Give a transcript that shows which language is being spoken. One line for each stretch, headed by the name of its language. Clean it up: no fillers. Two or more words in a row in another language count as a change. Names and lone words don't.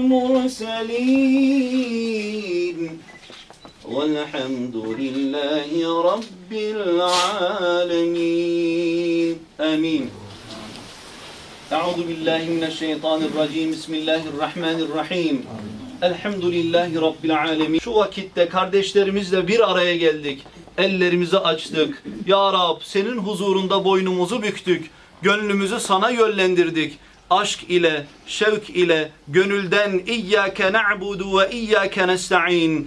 Arabic: المرسلين والحمد لله رب العالمين آمين أعوذ بالله من الشيطان الرجيم بسم الله الرحمن الرحيم الحمد لله رب العالمين.
Turkish: Şu vakitte kardeşlerimizle bir araya geldik. Ellerimizi açtık. Ya Rab, senin huzurunda boynumuzu büktük. Gönlümüzü sana yönlendirdik. Aşk ile, şevk ile, gönülden
Arabic: إياك نعبد وإياك نستعين.